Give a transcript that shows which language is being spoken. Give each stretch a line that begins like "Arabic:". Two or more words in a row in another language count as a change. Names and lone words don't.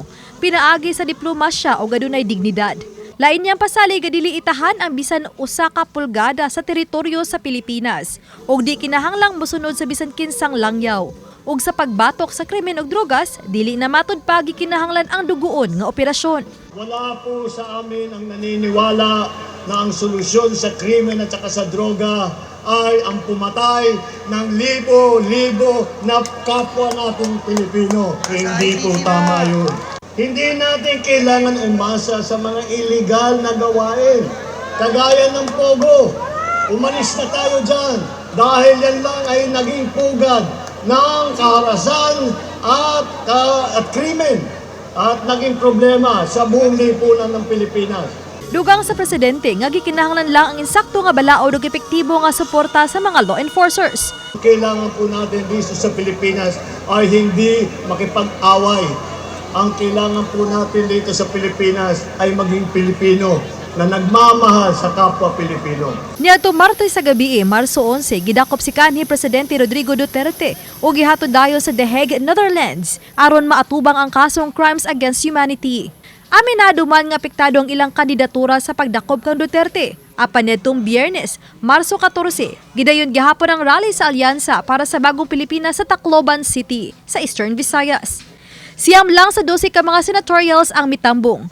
Cebuano: Pinaagi sa diplomasya o adunay dignidad. Lain niyang pasalig dili itahan ang bisan usa ka pulgada sa teritoryo sa Pilipinas ug di kinahanglang mosunod sa bisan kinsang langyaw. Ug sa pagbatok sa krimen ug drogas, dili na matud pa gikinahanglan ang duguon nga operasyon.
Filipino: Wala po sa amin ang naniniwala na ang solusyon sa krimen at saka sa droga ay ang pumatay ng libo-libo na kapwa nating Pilipino. Hindi po tama yun. Hindi natin kailangan umasa sa mga
English: illegal na
Filipino: gawain. Kagaya ng pogo. Umalis na tayo dyan dahil yan lang ay naging pugad ng kaharasan at krimen at naging problema sa buong lipunan ng Pilipinas.
Cebuano: Dugang sa presidente nga gikinahanglan lang ang insakto nga balaod ug epektibo nga suporta sa mga
English: law enforcers.
Filipino: Kailangan po natin dito sa Pilipinas ay hindi makipag-away. Ang kailangan po natin dito sa Pilipinas ay maging Pilipino na nagmamahal sa kapwa Pilipino.
Cebuano: Niadto Martes sa gabi, Marso 11, gidakop si kanhi Presidente Rodrigo Duterte o gihatod dayon sa The Hague, Netherlands aron maatubang ang kasong
English: crimes against humanity.
Cebuano: Aminado man nga apektado ang ilang kandidatura sa pagdakop kang Duterte. Apan nitong Biyernes, Marso 14, gidayon gihapon ang rally sa alyansa para sa bagong Pilipinas sa Tacloban City sa Eastern Visayas. Siyam lang sa 12 ka mga senatorials ang mitambong.